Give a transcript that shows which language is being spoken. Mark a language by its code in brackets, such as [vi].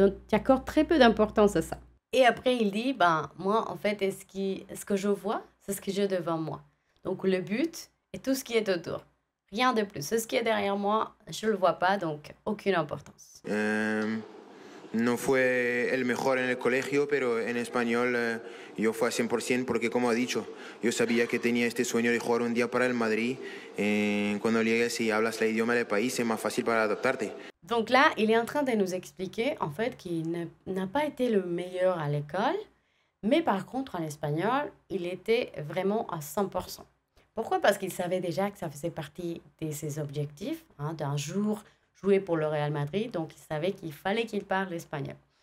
[fr] J'accorde très peu d'importance à ça. Et après, il dit, ben, moi, en fait, ce que je vois, c'est ce que j'ai devant moi. Donc, le but et tout ce qui est autour. Rien de plus. Ce qui est derrière moi, je ne le vois pas, donc aucune importance. [es] No fue el mejor en el colegio, pero en español yo fui a 100% porque, como ha dicho, yo sabía que tenía este sueño de jugar un día para el Madrid. Cuando llegues y hablas el idioma del país, es más fácil para adaptarte. [fr] Donc là, il est en train de nous expliquer, en fait, qu'il n'a pas été le meilleur à l'école, mais par contre, en espagnol, il était vraiment à 100%. Pourquoi? Parce qu'il savait déjà que ça faisait partie de ses objectifs, hein, d'un jour jouer pour le Real Madrid, donc il savait qu'il fallait qu'il parle espagnol.